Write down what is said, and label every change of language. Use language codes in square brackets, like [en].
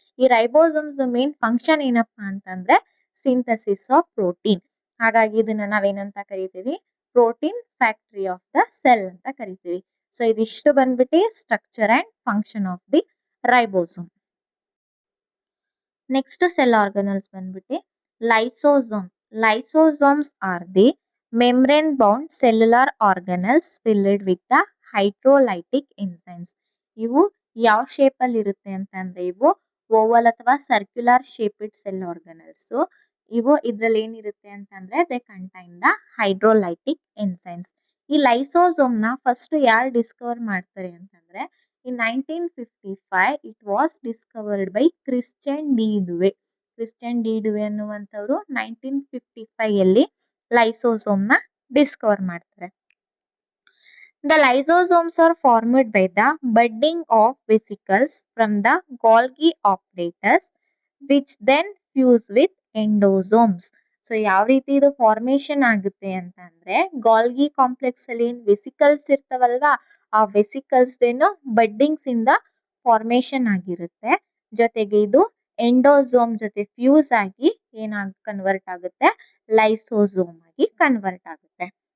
[kn] ಈ ribosomes main function ಏನಪ್ಪಾ ಅಂತಂದ್ರೆ [en] Synthesis of protein. [kn] ಹಾಗಾಗಿ ಇದನ್ನ ನಾವೇನಂತ ಕರಿತೀವಿ, [en] protein factory of the cell [kn] ಅಂತ ಕರಿತೀವಿ. [en] so [kn] ಇದಿಷ್ಟು ಬಂದ್ಬಿಟ್ಟು [en] Structure and function of the ribosome. Next cell organelles [kn] ಬಂದ್ಬಿಟ್ಟು [en] Lysosome. Lysosomes are the membrane bound cellular organelles filled with the hydrolytic enzymes. [kn] ಇವು ಯಾವ ಶೇಪ್ ಅಲ್ಲಿ ಇರುತ್ತೆ ಅಂತಂದ್ರೆ ಇವು ಓವಲ್ ಅಥವಾ [en] Circular shaped cell organelles. [kn] ಇವು ಇದ್ರಲ್ಲಿ ಏನಿರುತ್ತೆ ಅಂತಂದ್ರೆ [en] They contain the hydrolytic enzymes. [kn] ಈ ಲೈಸೋಸೋಮ್ ನ ಫಸ್ಟ್ ಯಾರು ಡಿಸ್ಕವರ್ ಮಾಡ್ತಾರೆ ಅಂತಂದ್ರೆ [en] in 1955 it was discovered by [kn] Christian D ಡುವೆ. Christian D ಡುವೆ ಅನ್ನುವಂಥವ್ರು 1955 ಅಲ್ಲಿ ಲೈಸೋಸೋಮ್ ನ ಡಿಸ್ಕವರ್ ಮಾಡ್ತಾರೆ. [en] The lysosomes are formed by the budding of vesicles from the Golgi apparatus which then fuse with endosomes. [kn] So ಯಾವ ರೀತಿ ಇದು formation ಆಗುತ್ತೆ ಅಂತಂದ್ರೆ ಗಾಲ್ಗಿ ಕಾಂಪ್ಲೆಕ್ಸ್ ಅಲ್ಲಿ ಏನ್ ವೆಸಿಕಲ್ಸ್ ಇರ್ತಾವಲ್ವಾ ಆ ವೆಸಿಕಲ್ಸ್ ಏನು ಬಡ್ಡಿಂಗ್ಸ್ ಇಂದ ಫಾರ್ಮೇಶನ್ ಆಗಿರುತ್ತೆ. ಜೊತೆಗೆ ಇದು ಎಂಡೋಸೋಮ್ ಜೊತೆ ಫ್ಯೂಸ್ ಆಗಿ ಏನಾಗಿ ಕನ್ವರ್ಟ್ ಆಗುತ್ತೆ, ಲೈಸೋಸೋಮ್ ಆಗಿ ಕನ್ವರ್ಟ್ ಆಗುತ್ತೆ.